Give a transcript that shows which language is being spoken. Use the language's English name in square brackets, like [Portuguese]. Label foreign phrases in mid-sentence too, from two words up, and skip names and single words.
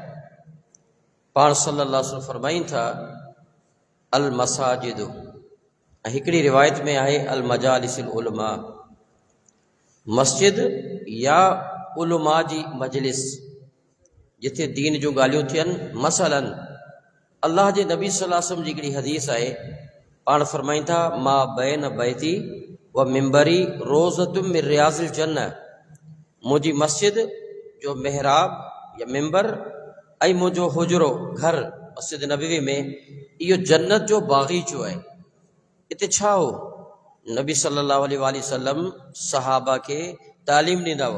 [Sindhi] पाण [Arabic] صلى الله عليه وسلم [Sindhi] फरमाइनि था [Arabic] المساجد, [Sindhi] ऐं हिकिड़ी रिवायत में आहे [Arabic] مجالس العلماء, [Sindhi] मस्जिद या उलमा जी मजलिस जिथे दीन जूं ॻाल्हियूं थियनि। मसलन अल्लाह जे नबी [Arabic] صلى الله عليه وسلم [Sindhi] जी हिकिड़ी हदीस आहे, पाण फरमाइनि था [Arabic] ما بين بيتي ومنبري روضة من رياض الجنة, [Sindhi] मुंहिंजी मस्जिद जो मेहराब या मिंबर ऐं मुंहिंजो हुजरो घर मस्जिद नबवी में इहो जन्नत जो बाग़ीचो आहे। हिते छा हो? नबी [Arabic] صلى الله عليه وسلم [Sindhi] सहाबा खे तालीम ॾींदा हुआ।